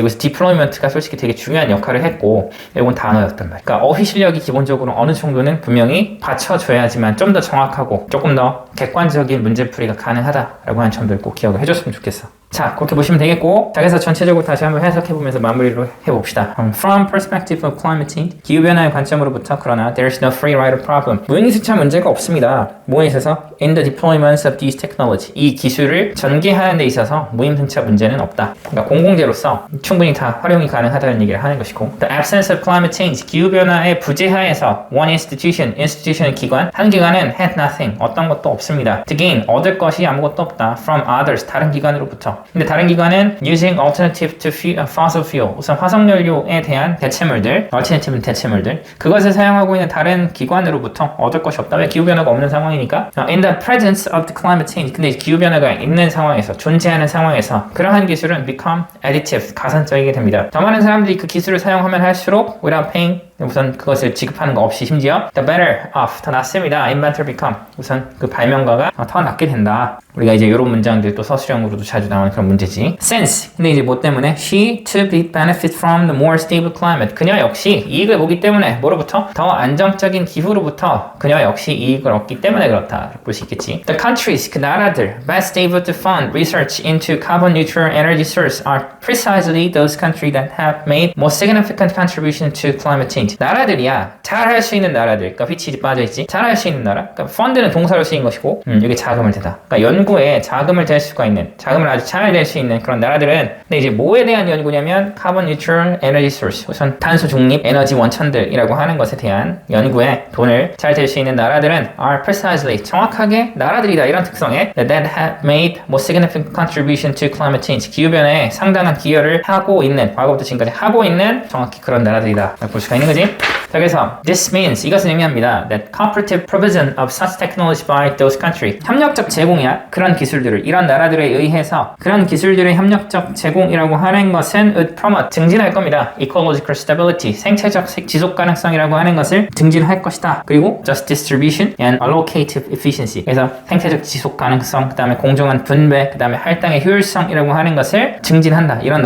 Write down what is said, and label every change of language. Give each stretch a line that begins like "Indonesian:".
Korean: 여기서 디플로이먼트가 솔직히 되게 중요한 역할을 했고 이건 단어였단 말이야. 그러니까 어휘 실력이 기본적으로 어느 정도는 분명히 받쳐줘야지만 좀 더 정확하고 조금 더 객관적인 문제풀이가 가능하다라고 하는 점들 꼭 기억을 해줬으면 좋겠어. 자, 그렇게 보시면 되겠고, 자, 그래서 전체적으로 다시 한번 해석해보면서 마무리를 해봅시다.
English: From perspective of climate change,
Korean: 기후변화의 관점으로부터 그러나
English: there's no free rider problem.
Korean: 무인승차 문제가 없습니다. 뭐에 있어서?
English: In the deployments of these technology.
Korean: 이 기술을 전개하는 데 있어서 무임승차 문제는 없다. 그러니까 공공재로서 충분히 다 활용이 가능하다는 얘기를 하는 것이고,
English: The absence of climate change,
Korean: 기후변화의 부재하에서
English: one institution
Korean: 은 기관, 한 기관은
English: had nothing,
Korean: 어떤 것도 없습니다.
English: To gain,
Korean: 얻을 것이 아무것도 없다.
English: From others,
Korean: 다른 기관으로부터. 근데 다른 기관은
English: using alternative to fossil fuel,
Korean: 우선 화석연료에 대한 대체물들, alternative는 대체물들, 그것을 사용하고 있는 다른 기관으로부터 얻을 것이 없다. 왜? 기후변화가 없는 상황이니까.
English: In the presence of the climate change,
Korean: 근데 기후변화가 있는 상황에서, 존재하는 상황에서 그러한 기술은
English: become additive,
Korean: 가산적이게 됩니다. 더 많은 사람들이 그 기술을 사용하면 할수록
English: without paying,
Korean: 우선 그것을 지급하는 거 없이 심지어
English: the better off,
Korean: 더 낫습니다.
English: inventor become,
Korean: 우선 그 발명가가 더 낫게 된다. 우리가 이제 이런 문장들 또 서술형으로도 자주 나오는 그런 문제지.
English: Since,
Korean: 근데 이제 뭐 때문에?
English: She to benefit from the more stable climate.
Korean: 그녀 역시 이익을 보기 때문에 뭐로부터? 더 안정적인 기후로부터 그녀 역시 이익을 얻기 때문에 그렇다. 볼 수 있겠지.
English: The countries,
Korean: 그 나라들
English: best able to fund research into carbon neutral energy source are precisely those countries that have made most significant contribution to climate change.
Korean: 나라들이야. 잘할 수 있는 나라들. 그러니까 which이 빠져있지. 잘할 수 있는 나라. 그러니까 fund는 동사로 쓰인 것이고 여기 자금을 대다. 그러니까 연구에 자금을 댈 수가 있는, 자금을 아주 잘 댈 수 있는 그런 나라들은, 근데 이제 뭐에 대한 연구냐면
English: carbon neutral energy source,
Korean: 우선 탄소 중립 에너지 원천들이라고 하는 것에 대한 연구에 돈을 잘 댈 수 있는 나라들은
English: are precisely,
Korean: 정확하게 나라들이다. 이런 특성에
English: that have made most significant contribution to climate change,
Korean: 기후변화에 상당한 기여를 하고 있는, 과거부터 지금까지 하고 있는 정확히 그런 나라들이다. 볼 수가 있는 거지. 자, 그래서
English: this means,
Korean: 이것은 의미합니다.
English: That cooperative provision of such technology by those countries,
Korean: 협력적 제공이야. 그런 기술들을 이런 나라들에 의해서 그런 기술들의 협력적 제공이라고 하는 것은
English: would promote,
Korean: 증진할 겁니다.
English: Ecological stability,
Korean: 생태적 지속 가능성이라고 하는 것을 증진할 것이다. 그리고
English: just distribution and allocative efficiency,
Korean: 그래서 생태적 지속 가능성, 그 다음에 공정한 분배, 그 다음에 할당의 효율성이라고 하는 것을 증진한다.